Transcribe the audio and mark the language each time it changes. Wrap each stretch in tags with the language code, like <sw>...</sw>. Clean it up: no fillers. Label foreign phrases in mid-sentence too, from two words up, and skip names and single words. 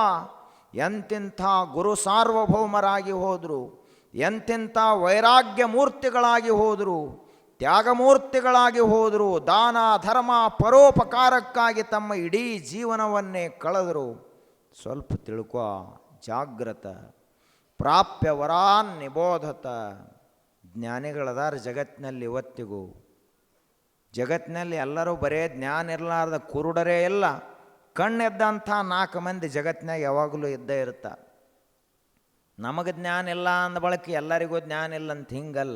<kn>ಎಂತೆಂಥ ಗುರು ಸಾರ್ವಭೌಮರಾಗಿ ಹೋದರು, ಎಂತೆಂಥ ವೈರಾಗ್ಯ ಮೂರ್ತಿಗಳಾಗಿ ಹೋದರು, ತ್ಯಾಗಮೂರ್ತಿಗಳಾಗಿ ಹೋದರು, ದಾನ ಧರ್ಮ ಪರೋಪಕಾರಕ್ಕಾಗಿ ತಮ್ಮ ಇಡೀ ಜೀವನವನ್ನೇ ಕಳೆದರು. ಸ್ವಲ್ಪ ತಿಳ್ಕೊ,</kn> <sa>ಜಾಗ್ರತ ಪ್ರಾಪ್ಯ ವರಾನ್ ನಿಬೋಧತ.</sa> <kn>ಜ್ಞಾನಿಗಳದಾರ ಜಗತ್ತಿನಲ್ಲಿ ಇವತ್ತಿಗೂ. ಜಗತ್ತಿನಲ್ಲಿ ಎಲ್ಲರೂ ಬರೇ ಜ್ಞಾನ ಇರಲಾರ್ದ ಕುರುಡರೇ ಇಲ್ಲ. ಕಣ್ಣೆದ್ದಂಥ 4 ಮಂದಿ ಜಗತ್ತಿನಾಗ ಯಾವಾಗಲೂ ಇದ್ದೇ ಇರ್ತಾರೆ. ನಮಗೆ ಜ್ಞಾನ ಇಲ್ಲ ಅಂದ ಬಳಕೆ ಎಲ್ಲರಿಗೂ ಜ್ಞಾನ ಇಲ್ಲ ಅಂತ ಹಿಂಗಲ್ಲ.</kn>